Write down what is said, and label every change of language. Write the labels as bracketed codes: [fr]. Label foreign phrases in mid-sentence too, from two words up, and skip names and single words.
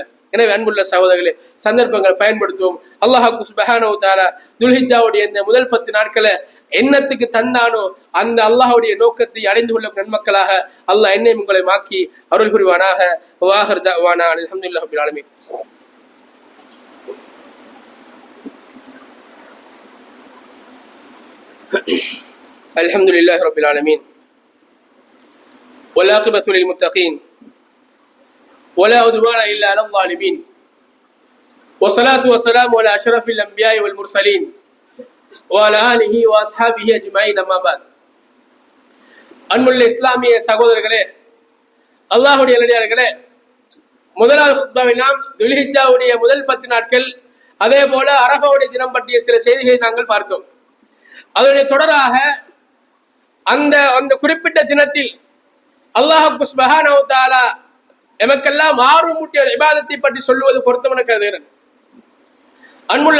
[ta] எனவே அன்புள்ள சகோதரர்களே, சந்தர்ப்பங்களை பயன்படுத்துவோம். [ar] الله سبحانه وتعالى [ta] துல்ஹிஜ்ஜாவுடைய இந்த முதல் 10 நாட்களை என்னத்துக்கு தந்தானோ அந்த அல்லாஹ்வுடைய நோக்கத்தை அடைந்து கொள்ள நன்மக்களாக அல்லாஹ் என்னை உங்களை மாக்கி அருள் புரிவானாக. [ar] وآخر دعوانا الحمد لله رب العالمين. الحمد لله رب العالمين والعاقبة للمتقين ولا عدوان إلا على الظالمين والصلاة والسلام على أشرف الأنبياء والمرسلين وعلى آله وأصحابه أجمعين أما بعد. [ta] அன்புள்ள இஸ்லாமிய சகோதரர்களே, அல்லாஹ்வுடைய நல்லடியார்களே, முதலாவது குத்பாவில் நாம் துல்ஹிஜ்ஜாவுடைய முதல் 10 நாட்கள் அதே போல அரஃபாவுடைய தினம் பற்றிய சில செய்திகளை நாங்கள் பார்த்தோம். அதனுடைய தொடராக அந்த குறிப்பிட்ட தினத்தில் [ar] الله سبحانه وتعالى [ta] எமக்கெல்லாம் ஆர்வமூட்டிய இபாதத்தை பற்றி சொல்லுவது பொருத்தமான கருதுகிறேன்.